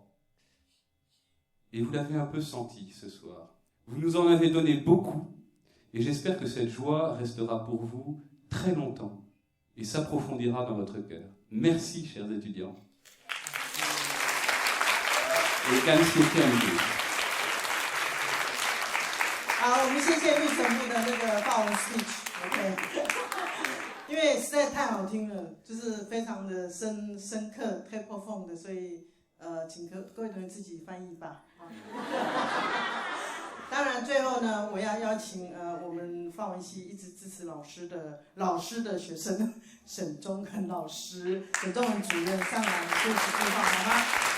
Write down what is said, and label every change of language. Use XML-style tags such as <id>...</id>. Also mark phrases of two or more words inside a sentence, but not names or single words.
<fr>Et vous l'avez un peu senti ce soir. Vous nous en avez donné beaucoup, et j'espère que cette joie restera pour vous très longtemps, et s'approfondira dans votre cœur. Merci, chers étudiants. Et</fr> <de>ganz viel Dank.</de> <zh>好，我们谢谢律神父的那个法文</zh> <en>speech，OK，</en> <zh>因为实在太好听了，就是非常的深刻</zh> <fr>très profond</fr> <zh>的，所以请各位同学自己翻译吧。当然，最后呢，我要邀请我们法文系一直支持老师的学生沈忠恒老师、沈忠恒主任上来说几句话，好吗？</zh>